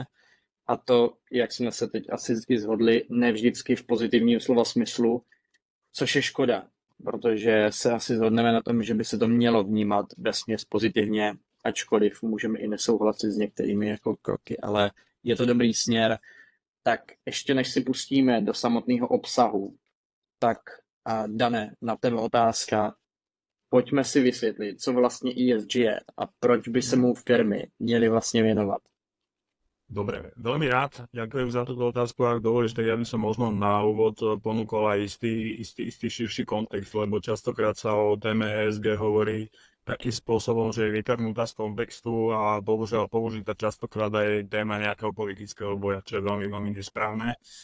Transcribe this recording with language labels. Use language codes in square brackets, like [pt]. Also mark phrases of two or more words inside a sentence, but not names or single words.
[cs] A to, jak jsme se teď asi shodli, ne vždycky v pozitivním slova smyslu, což je škoda, protože se asi shodneme na tom, že by se to mělo vnímat vesměs pozitivně, ačkoliv můžeme i nesouhlasit s některými jako kroky, ale je to dobrý směr. Tak ještě než si pustíme do samotného obsahu, tak Dané, na tebe otázka. Pojďme si vysvětlit, co vlastně ESG je a proč by se mu firmy měly vlastně věnovat. [sk] Dobre, veľmi rád ďakujem za túto otázku, ak dovolíš, tak ja by som možno na úvod ponúkol aj istý širší kontext, lebo častokrát sa o téme ESG hovorí takým spôsobom, že je vytrhnutá z kontextu a bohužiaľ použitá častokrát aj téma nejakého politického boja, čo je veľmi, veľmi nesprávne.